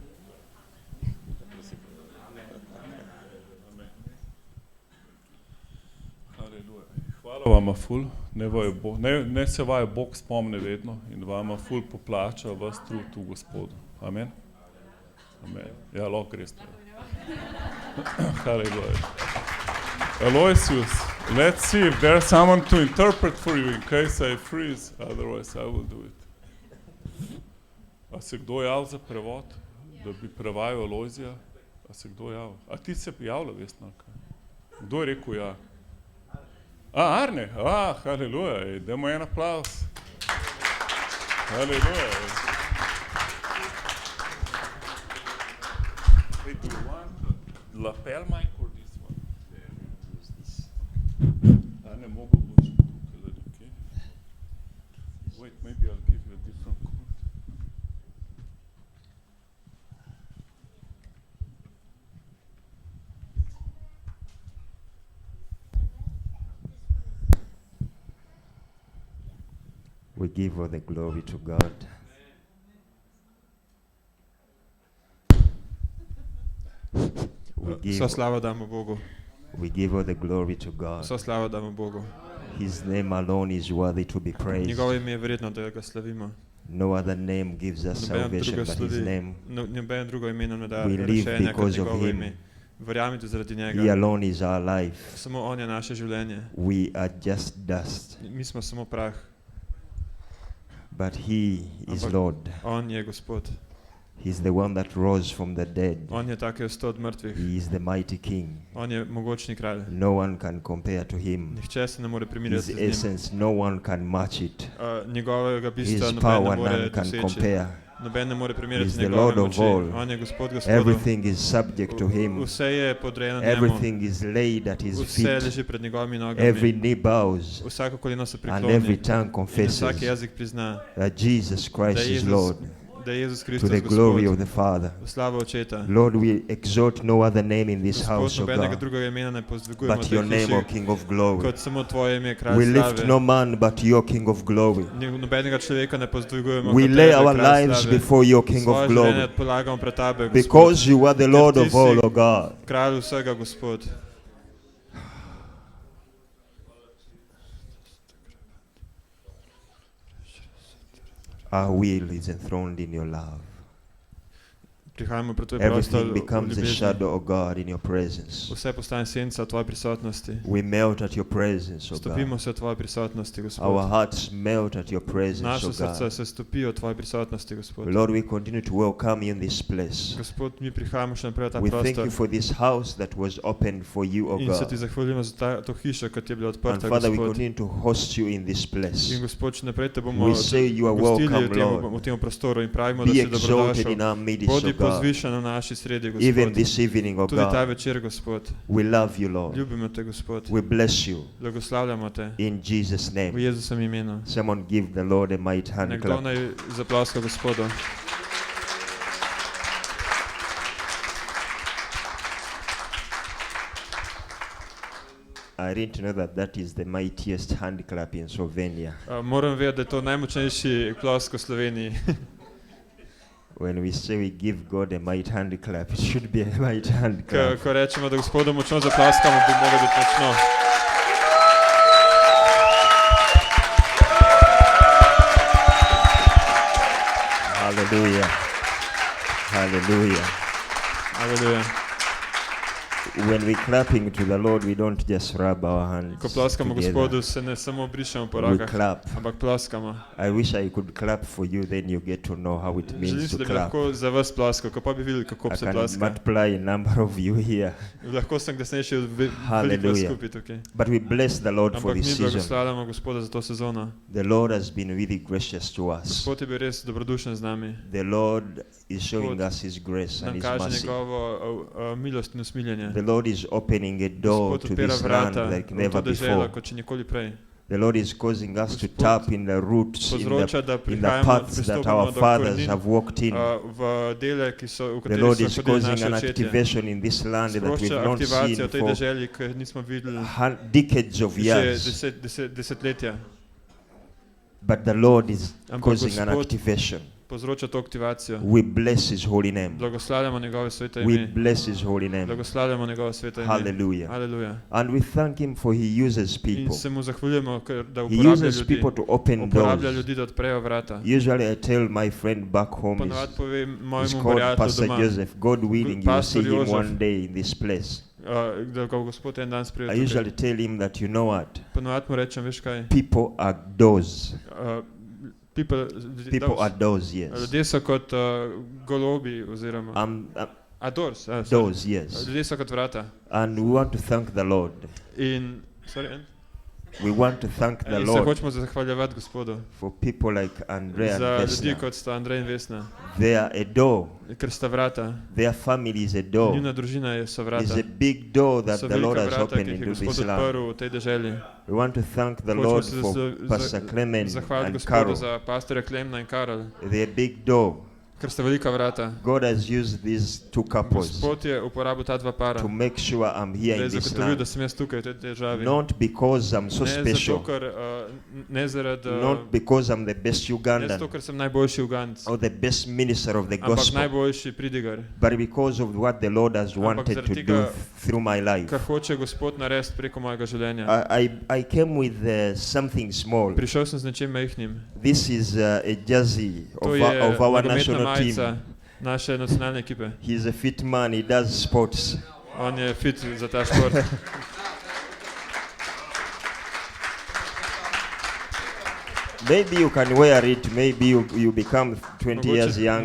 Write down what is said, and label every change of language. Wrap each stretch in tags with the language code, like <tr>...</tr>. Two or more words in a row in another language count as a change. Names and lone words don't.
<sl>Hvala vama ful, ne se vaje Bog spomne vedno in vama ful poplača vas trud v Gospodu. Amen. Amen. Ja, lahko greste. Hallelujah. Alojzij,</sl> <en>let's see if there's someone to interpret for you in case I freeze, otherwise I will do it.</en> <sl>A se kdo javil za prevod, da bi prevajal Alojzija? A se kdo javil? A ti se javlja, Vesnaka? Kdo je rekel ja? Arne, haleluja, dajmo en aplaus. Haleluja.</sl> <en>Hey, do you want lapel mic or this one?</en> <sl>Ne mogu boš tukaj, okay?</sl> <en>Wait, maybe I'll give you a different cord. We give all the glory to God.</en> <sl>Vso slavo damo Bogu.</sl> <en>We give all the glory to God.</en> <sl>Vso slavo damo Bogu.</sl> <en>His name alone is worthy to be praised.</en> <sl>Njegovo ime je vredno, da ga slavimo.</sl> <en>No other name gives us salvation but His name.</en> <sl>Noben drugo ime nam ne daje</sl> <en>We live</en> <sl>rešenja kot</sl> <en>because of</en> <sl>njegovo</sl> <en>Him.</en> <sl>ime. Verjamite zaradi</sl> <en>He</en> <sl>njega.</sl> <en>alone is our life.</en> <sl>Samo on je naše življenje.</sl> <en>We are just dust.</en> <sl>Mi smo samo prah.</sl> <en>But He is Lord.</en> <sl>On je Gospod.</sl> <en>He's the one that rose from the dead.</en> <sl>On je tak, ki je vstal od mrtvih.</sl> <en>He is the mighty King.</en> <sl>On je mogočni kralj.</sl> <en>No one can compare to Him.</en> <sl>Nihče se ne more primerjati</sl> <en>His</en> <sl>z njim.</sl> <en>essence, no one can match it.</en> <sl>Njegovega bistva</sl> <en>His</en> <sl>noben</sl> <en>power</en> <sl>ne more</sl> <en>none can</en> <sl>doseči.</sl> <en>compare.</en> <sl>Noben ne more primerjati</sl> <en>He's</en> <sl>z</sl> <en>the</en> <sl>njegove</sl> <en>Lord of</en> <sl>moči.</sl> <en>all.</en> <sl>On je Gospod Gospodov.</sl> <en>Everything is subject to Him.</en> <sl>Vse je podrejeno njemu.</sl> <en>Everything is laid at His</en> <sl>Vse</sl> <en>feet.</en> <sl>leži pred njegovimi nogami.</sl> <en>Every knee bows</en> <sl>Vsako koleno se</sl> <en>and</en> <sl>prikloni.</sl> <en>every tongue</en> <sl>In</sl> <en>confesses</en> <sl>vsak jezik prizna,</sl> <en>that Jesus Christ is Lord,</en> <sl>da je Jezus</sl> <en>to</en> <sl>Kristus</sl> <en>the glory of</en> <sl>Gospod.</sl> <en>the Father.</en> <sl>V slavo Očeta.</sl> <en>Lord, we exalt no other name in this house,</en> <sl>Gospod,</sl> <en>O</en> <sl>nobenega</sl> <en>God,</en> <sl>drugega imena ne pozdvigujemo</sl> <en>but</en> <sl>v tej</sl> <en>your name, O</en> <sl>hiši,</sl> <en>King of glory.</en> <sl>kot samo tvoje ime, kralj</sl> <en>We lift</en> <sl>slave.</sl> <en>no man but your King of glory.</en> <sl>Nobenega človeka ne pozdvigujemo</sl> <en>We</en> <sl>kot</sl> <en>lay</en> <sl>tebe,</sl> <en>our</en> <sl>kralj</sl> <en>lives</en> <sl>slave.</sl> <en>before your King of</en> <sl>Svoje življenje</sl> <en>glory,</en> <sl>polagamo pred tebe, Gospod.</sl> <en>because you are the Lord</en> <sl>Ker</sl> <en>of</en> <sl>ti</sl> <en>all,</en> <sl>si</sl> <en>O God.</en> <sl>kralj vsega, Gospod.</sl> <en>Our will is enthroned in your love.</en> <sl>Prihajamo pred tvoj prostor</sl> <en>Everything</en> <sl>v</sl> <en>becomes a</en> <sl>ljubezni.</sl> <en>shadow of God in your presence.</en> <sl>Vse postane senca v tvoji prisotnosti.</sl> <en>We melt at your presence, O</en> <sl>Stopimo</sl> <en>God.</en> <sl>se v tvoji prisotnosti,</sl> <en>Our</en> <sl>Gospod.</sl> <en>hearts melt at your presence, O</en> <sl>Naše srca</sl> <en>God.</en> <sl>se stopijo v tvoji prisotnosti, Gospod.</sl> <en>Lord, we continue to welcome you in this place.</en> <sl>Gospod, mi prihajamo še naprej v ta</sl> <en>We thank</en> <sl>prostor</sl> <en>you for this house that was opened for you, O</en> <sl>in se ti</sl> <en>God.</en> <sl>zahvaljujemo za to hišo, kot je bila</sl> <en>And</en> <sl>odprta,</sl> <en>Father, we</en> <sl>Gospod.</sl> <en>continue to host you in this place.</en> <sl>In Gospod, še naprej te bomo</sl> <en>We say you are</en> <sl>gostili</sl> <en>welcome,</en> <sl>v tem prostoru in pravimo, da</sl> <en>Be</en> <sl>si</sl> <en>exalted</en> <sl>dobrodošel.</sl> <en>in our midst,</en> <sl>Bodi</sl> <en>O God.</en> <sl>pozvišen v naši sredi,</sl> <en>Even</en> <sl>Gospod.</sl> <en>this evening, O</en> <sl>Tudi ta</sl> <en>God.</en> <sl>večer, Gospod.</sl> <en>We love you, Lord.</en> <sl>Ljubimo te, Gospod.</sl> <en>We bless you</en> <sl>Blagoslavljamo te</sl> <en>in Jesus'</en> <sl>v</sl> <en>name.</en> <sl>Jezusovem imenu.</sl> <en>Someone give the Lord a mighty hand</en> <sl>Nekdo</sl> <en>clap.</en> <sl>naj zaploska Gospodu.</sl> <en>I didn't know that that is the mightiest hand clap in Slovenia.</en> <sl>Moram vedeti, da je to najmočnejši plosk v Sloveniji.</sl> <en>When we say we give God a mighty hand clap, it should be a mighty hand clap.</en> <sl>Ko rečemo, da Gospodu močno zaploskamo, bi moglo biti močno.</sl> <en>Hallelujah. Hallelujah.</en> <sl>Aleluja.</sl> <en>When we're clapping to the Lord, we don't just rub our hands</en> <sl>Ko ploskamo</sl> <en>together.</en> <sl>Gospodu, se ne samo brišemo po</sl> <en>We</en> <sl>rokah,</sl> <en>clap.</en> <sl>ampak ploskamo.</sl> <en>I wish I could clap for you, then you get to know how it</en> <sl>Želim</sl> <en>means</en> <sl>si,</sl> <en>to</en> <sl>da bi</sl> <en>clap.</en> <sl>lahko za vas ploskal, ko pa bi videli, kako</sl> <en>I</en> <sl>se</sl> <en>can</en> <sl>ploska.</sl> <en>multiply a number of you here.</en> <sl>Lahko sem kasnejši veliko</sl> <en>Hallelujah.</en> <sl>skupaj tukaj.</sl> <en>But we bless the Lord for</en> <sl>Ampak mi</sl> <en>this season.</en> <sl>blagoslavljamo Gospoda za to sezono.</sl> <en>The Lord has been really gracious to us.</en> <sl>Gospod je bil res dobrodušen z nami.</sl> <en>The Lord is showing</en> <sl>Gospod</sl> <en>us His grace and</en> <sl>nam</sl> <en>His</en> <sl>kaže</sl> <en>mercy.</en> <sl>njegovo milost in usmiljenje.</sl> <en>The Lord is opening a door</en> <sl>Gospod</sl> <en>to</en> <sl>odpira</sl> <en>this land</en> <sl>vrata</sl> <en>like</en> <sl>v to</sl> <en>never</en> <sl>deželo,</sl> <en>before.</en> <sl>kot še nikoli prej.</sl> <en>The Lord is causing us to tap in the roots, in the</en> <sl>prihajamo,</sl> <en>paths that</en> <sl>pristopamo</sl> <en>our</en> <sl>do</sl> <en>fathers</en> <sl>korenin,</sl> <en>have walked in.</en> <sl>v dele, ki so, v</sl> <en>The</en> <sl>kateri</sl> <en>Lord</en> <sl>so</sl> <en>is</en> <sl>hodili</sl> <en>causing an</en> <sl>naše očetje.</sl> <en>activation in this land that we've</en> <sl>Sprošča</sl> <en>not seen</en> <sl>aktivacijo v tej</sl> <en>for</en> <sl>deželi, ki nismo videli</sl> <en>decades of</en> <sl>že</sl> <en>years.</en> <sl>desetletja.</sl> <en>But the Lord is</en> <sl>Ampak</sl> <en>causing an</en> <sl>Gospod</sl> <en>activation.</en> <sl>povzroča to aktivacijo.</sl> <en>We bless His holy name.</en> <sl>Blagoslavljamo njegovo sveto</sl> <en>We</en> <sl>ime.</sl> <en>bless His holy name.</en> <sl>Blagoslavljamo njegovo sveto ime.</sl> <en>Hallelujah.</en> <sl>Haleluja.</sl> <en>And we thank Him for He uses</en> <sl>In</sl> <en>people.</en> <sl>se mu zahvaljujemo, da</sl> <en>He</en> <sl>uporablja</sl> <en>uses</en> <sl>ljudi.</sl> <en>people to open</en> <sl>Uporablja</sl> <en>doors.</en> <sl>ljudi, da odprejo vrata.</sl> <en>Usually I tell my friend back home,</en> <sl>Ponavadi povem</sl> <en>he's</en> <sl>mojemu</sl> <en>called</en> <sl>prijatelju</sl> <en>Pastor</en> <sl>doma,</sl> <en>Joseph. God willing, you will</en> <sl>Pastor</sl> <en>see him</en> <sl>Joseph.</sl> <en>one day in this place.</en> <sl>Da ga Gospod en dan sprejel</sl> <en>I</en> <sl>tukaj.</sl> <en>usually tell him that, you know what?</en> <sl>Ponavadi mu rečem, veš kaj?</sl> <en>People are doors. People are doors, yes.</en> <sl>Ljudje so kot golobi oziroma doors,</sl> <en>doors, yes.</en> <sl>Ljudje so kot vrata.</sl> <en>And we want to thank the Lord.</en> <sl>In</sl> <en>we want to thank the</en> <sl>in se</sl> <en>Lord</en> <sl>hočemo zahvaljevati Gospodu</sl> <en>for people like Andrea</en> <sl>za</sl> <en>and</en> <sl>ljudi Vesna. kot sta Andrej in Vesna.</sl> <en>They are a door.</en> <sl>Ker sta vrata.</sl> <en>Their family is a door.</en> <sl>Njuna družina so vrata.</sl> <en>It's a big door that</en> <sl>So</sl> <en>the Lord</en> <sl>velika</sl> <en>has</en> <sl>vrata, ki</sl> <en>opened</en> <sl>jih je</sl> <en>into</en> <sl>Gospod</sl> <en>this land.</en> <sl>odprl v tej deželi.</sl> <en>We want to thank the</en> <sl>Hočemo</sl> <en>Lord</en> <sl>se</sl> <en>for Pastor Clement</en> <sl>zahvaliti</sl> <en>and</en> <sl>Gospodu Carol. za pastorja Klemna in Karol.</sl> <en>They're a big door.</en> <sl>Ker sta velika vrata.</sl> <en>God has used these two couples</en> <sl>Gospod je uporabil ta dva para.</sl> <en>to make sure I'm here</en> <sl>Da je</sl> <en>in this</en> <sl>zagotovil,</sl> <en>land.</en> <sl>da sem jaz tukaj v tej državi.</sl> <en>Not because I'm so special.</en> <sl>Ne zato, ker ne zaradi</sl> <en>Not because I'm the best</en> <sl>ne</sl> <en>Ugandan</en> <sl>zato, ker sem najboljši Ugandec.</sl> <en>or the best minister of the</en> <sl>Ampak</sl> <en>gospel,</en> <sl>najboljši pridigar.</sl> <en>but because of what the Lord has wanted to do through my life.</en> <sl>Kar hoče Gospod narediti preko mojega življenja.</sl> <en>I came with something small.</en> <sl>Prišel sem z nečim majhnim.</sl> <en>This is a jersey</en> <sl>To</sl> <en>of</en> <sl>je</sl> <en>our</en> <sl>nogometna</sl> <en>national</en> <sl>majica</sl> <en>team.</en> <sl>naše nacionalne ekipe.</sl> <en>He's a fit man, he does sports.</en> <sl>On je fit za ta šport.</sl> <en>Maybe you can wear it, maybe you become 20 years younger.</en>